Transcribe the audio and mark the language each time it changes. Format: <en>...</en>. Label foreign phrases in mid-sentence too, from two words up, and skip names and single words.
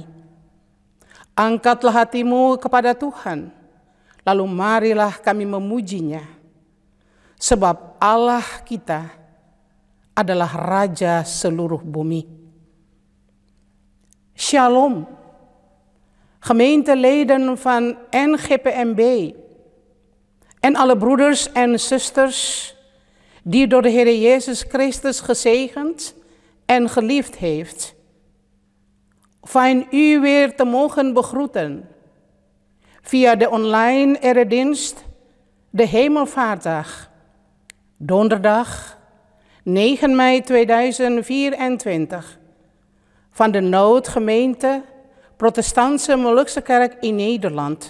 <id>Angkatlah hatimu kepada Tuhan, lalu marilah kami memujinya, sebab Allah kita adalah Raja seluruh bumi. Shalom.</id> <nl>Gemeenteleden van NGPMB en alle broeders en zusters die door de Heer Jezus Christus gezegend en geliefd heeft. Fijn u weer te mogen begroeten via de online eredienst de Hemelvaartdag, donderdag 9 mei 2024 van de Noodgemeente Protestantse Molukse Kerk in Nederland.</nl>